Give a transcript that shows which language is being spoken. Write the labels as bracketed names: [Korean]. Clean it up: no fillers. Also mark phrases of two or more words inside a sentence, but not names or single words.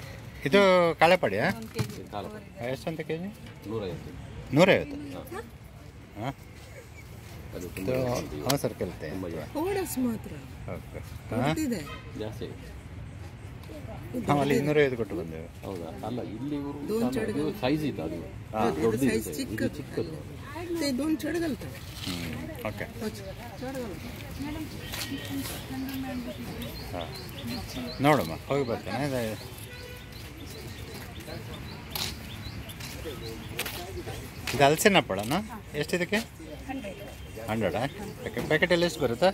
[Kannada] ಇದು ಕಾಳೆಪಡಿಯಾ ಎಷ್ಟು ಅಂತ ಕೆ ಜಿ 150 ಹಾಂ ಇದು ಅವಸರ ಕೇಳುತ್ತೆ ಮಾತ್ರ ಓಕೆ ಹಾಂ ಜಾಸ್ತಿ ನಾವು ಅಲ್ಲಿ 250 ಕೊಟ್ಟು ಬಂದೆವು. ಹೌದಾ? ಅಲ್ಲ ಇಲ್ಲಿ ಇವರು ಸೈಜ್ ಇತ್ತು, ಅದು ದೊಡ್ಡದು ಚಿಕ್ಕದು. [Marathi] दोन चढ घालतात. [Kannada] ಓಕೆ ಹಾಂ ನೋಡಮ್ಮ ಹೋಗಿ ಬರ್ತೇನೆ. ಇದು ಹಲಸಿನ ಹಪ್ಪಳನ ಎಷ್ಟಿದಕ್ಕೆ 100 ಪ್ಯಾಕೆಟಲ್ಲಿ ಎಷ್ಟು ಬರುತ್ತಾ?